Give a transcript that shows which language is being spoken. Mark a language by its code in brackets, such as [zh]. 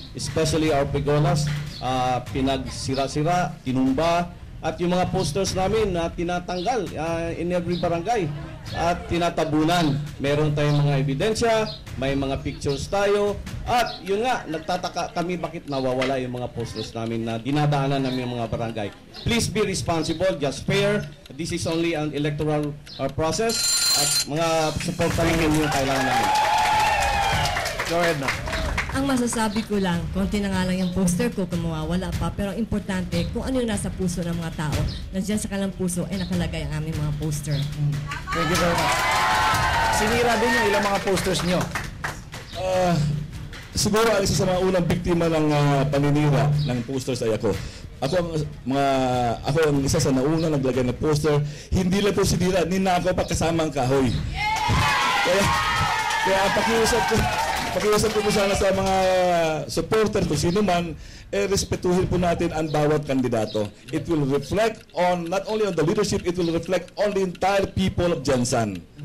[en] Especially our pegolas, [tl] pinagsira-sira, tinumba, at yung mga posters namin na tinatanggal [en] in every barangay [tl] at tinatabunan. Meron tayong mga ebidensya, may mga pictures tayo, at yun nga, nagtataka kami bakit nawawala yung mga posters namin na dinadaanan namin yung mga barangay. [en] Please be responsible, just fair. This is only an electoral process [tl] at mga support namin yung kailangan namin. [en] Go ahead na. [tl] Ang masasabi ko lang, konti na nga lang yung poster ko kung mawawala pa, pero importante kung ano yung nasa puso ng mga tao, nandiyan sa kanilang puso ay nakalagay ang aming mga poster. [en] Thank you very much. [tl] Sinira din yung ilang mga posters nyo. Siguro ang isa sa mga unang biktima ng paninira ng posters ay ako. Ako ang isa sa nauna naglagay ng poster. Hindi lang po sinira, ninakaw pa kasama ang kahoy. Kaya pakiusap ko po sana sa mga supporter kung sino man, respetuhin po natin ang bawat kandidato. [en] It will reflect on, not only on the leadership, it will reflect on the entire people of Jensan.